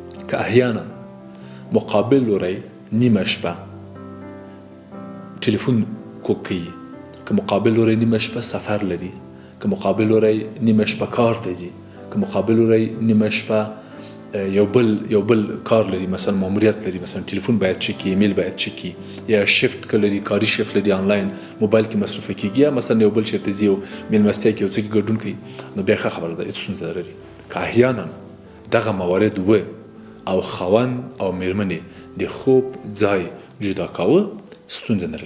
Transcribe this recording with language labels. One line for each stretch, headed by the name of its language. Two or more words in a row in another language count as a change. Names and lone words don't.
Pashto: که احیانا مقابل لوری نیمه شپه تلفون کوکی، که مقابل لوری نیمه شپه سفر لري، که مقابل لوری نیمه شپه کار ته ځي، که مقابل لوری نیمه شپه یو بل کار لري، مثلا ماموریت لري، مثلا تلفون باید چک کی، ایمیل باید چک کی، یا شیفت کلري کاری شیفت لري آنلاین موبایل کې مصرف کیږي، یا مثلا یو بل چیرته ځي او میلمستیا کې یو څه ګډون کوي، نو بیا خبره ده هیڅ ستونزه نه لري. که احیانا دغه موارد و او خاوند او میرمنې د خوب ځای جدا کاوه ستونزه نه لري.